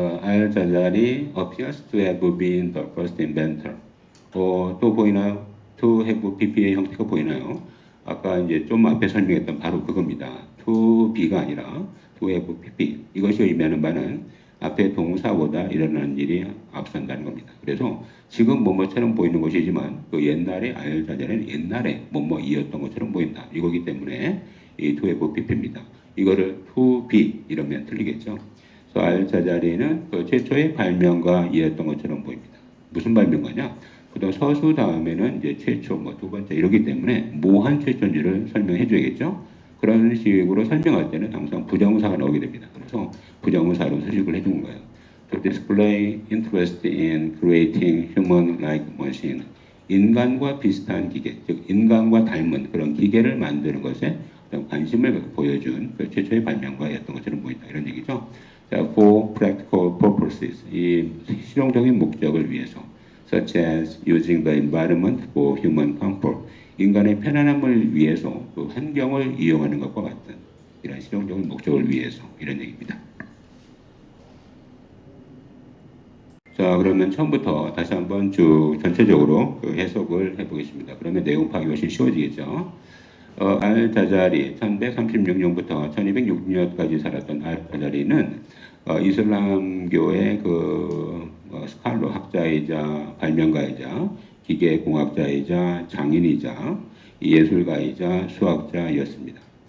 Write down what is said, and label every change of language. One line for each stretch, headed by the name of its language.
English: 알자자리 appears to have been the first inventor.
Korean: 또 보이나요? to have pp의 형태가 보이나요? 아까 이제 좀 앞에 설명했던 바로 그겁니다. to be가 아니라 to have pp. 이것이 의미하는 바는 앞에 동사보다 일어나는 일이 앞선다는 겁니다. 그래서 지금 뭐뭐처럼 보이는 것이지만 그 옛날에 알자자리는 옛날에 뭐뭐이었던 것처럼 보인다. 이거기 때문에 이 to have pp입니다. 이거를 to be 이러면 틀리겠죠. 그래서 알자자리는 그 최초의 발명가 이었던 것처럼 보입니다. 무슨 발명가냐? 보통 서수 다음에는 이제 최초, 두 번째 이러기 때문에 뭐한 최초인지를 설명해 줘야겠죠. 그런 식으로 설명할 때는 항상 부정사가 나오게 됩니다. 그래서 부정사로 수식을 해준 거예요.
English: To display interest in creating human-like machine.
Korean: 인간과 비슷한 기계, 즉 인간과 닮은 그런 기계를 만드는 것에 관심을 보여준 그 최초의 발명가였던 것처럼 보인다. 이런 얘기죠. 자,
English: for practical purposes.
Korean: 이 실용적인 목적을 위해서.
English: such as using the environment for human comfort.
Korean: 인간의 편안함을 위해서 그 환경을 이용하는 것과 같은 이런 실용적인 목적을 위해서 이런 얘기입니다. 자, 그러면 처음부터 다시 한번 쭉 전체적으로 그 해석을 해보겠습니다. 그러면 내용 파악이 훨씬 쉬워지겠죠. 알자자리 1136년부터 1206년까지 살았던 알자자리는 이슬람교의 그 스칼로 학자이자 발명가이자 기계공학자이자 장인이자 예술가이자 수학자였습니다.